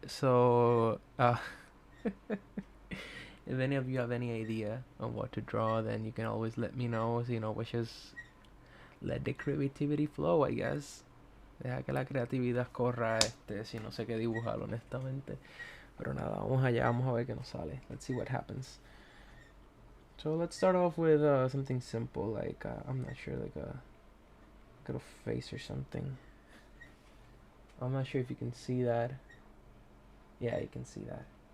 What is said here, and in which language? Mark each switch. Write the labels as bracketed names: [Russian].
[English] So, if any of you have any idea on what to draw, then you can always let me know. So, which is let the creativity flow, I guess. [Spanish] Deja que la creatividad corra, si no sé qué dibujar, honestamente. Pero nada, vamos allá, vamos a ver qué nos sale. Let's see what happens. [English] So let's start off with something simple, like I'm not sure, like a little face or something. I'm not sure if you can see that. Yeah, you can see that.